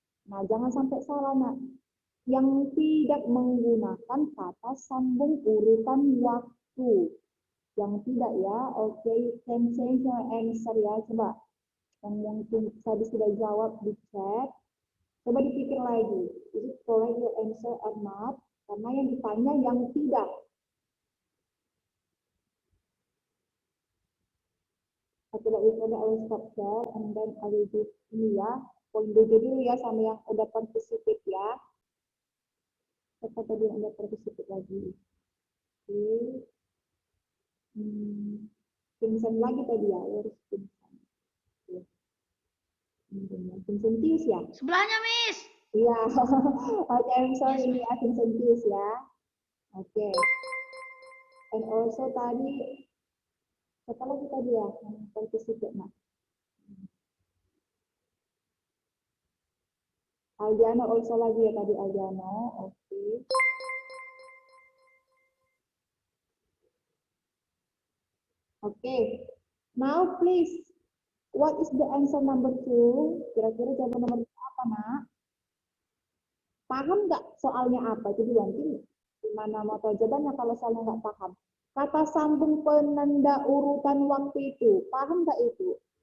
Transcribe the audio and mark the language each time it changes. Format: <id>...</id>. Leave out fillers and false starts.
<id>Nah, jangan sampai salah nak. Yang tidak menggunakan kata sambung urutan waktu. Yang tidak ya. Oke,</id> <en>you can change your answer</en> <id>ya. Coba. Yang mungkin tadi sudah jawab di chat. Coba dipikir lagi.</id> <en>Is it correct your answer or not?</en> <id>Karena yang ditanya yang tidak.</id> <en>After that, I will stop there and then I will do</en> <id>ini ya. Poin B dulu ya sama yang udah participate ya. Siapa tadi yang udah participate lagi? Oke. Vincent lagi tadi ya. Harus Vincent. Vincentius ya? Sebelahnya, Miss. Iya. Oke,</id> <en>I'm sorry</en> <id>ini ya Vincentius ya. Oke.</id> <en>And also</en> <id>tadi siapa lagi tadi ya yang participate nak? Aldiano also lagi ya tadi Aldiano. Oke. Oke.</id> <en>Now please, what is the answer number two?</en> <id>Kira-kira jawaban nomor dua apa nak? Paham nggak soalnya apa? Jadi nanti gimana mau tahu jawabannya kalau soalnya nggak paham? Kata sambung penanda urutan waktu itu, paham nggak itu?</id>